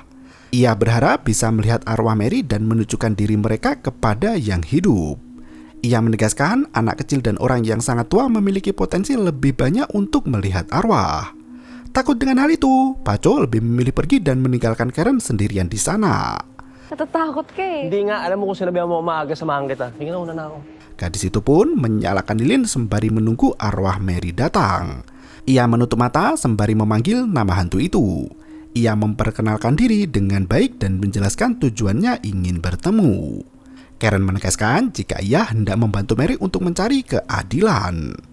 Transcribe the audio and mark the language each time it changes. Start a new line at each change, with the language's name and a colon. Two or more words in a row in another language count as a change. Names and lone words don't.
Indonesian: Ia berharap bisa melihat arwah Mary dan menunjukkan diri mereka kepada yang hidup. Ia menegaskan anak kecil dan orang yang sangat tua memiliki potensi lebih banyak untuk melihat arwah. Takut dengan hal itu, Paco lebih memilih pergi dan meninggalkan Karen sendirian di sana.
Filipino: Natatakot ka eh. Hindi nga, alam mo kung sinabihan mo maaga samahan kita. Hindi na, una na ako.
Indonesian: Gadis itu pun menyalakan lilin sembari menunggu arwah Mary datang. Ia menutup mata sembari memanggil nama hantu itu. Ia memperkenalkan diri dengan baik dan menjelaskan tujuannya ingin bertemu. Karen menegaskan jika ia hendak membantu Mary untuk mencari keadilan.